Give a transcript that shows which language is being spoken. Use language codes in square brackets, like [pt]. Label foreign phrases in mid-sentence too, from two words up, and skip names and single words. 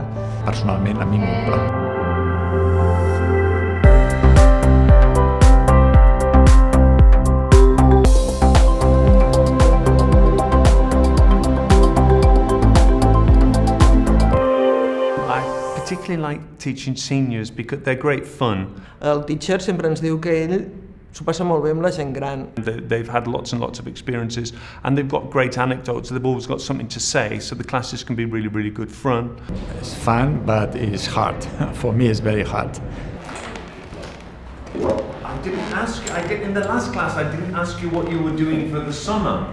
[ca] Personalment, a mi m'omple. [en] I particularly like teaching seniors because they're great fun. [ca] El teacher sempre ens diu que ell s'ho passa molt bé amb la gent gran. [en] They've had lots and lots of experiences and they've got great anecdotes. They've always got something to say, so the classes can be really, really good fun. It's fun, but it's hard. For me, it's very hard. In the last class, I didn't ask you what you were doing for the summer.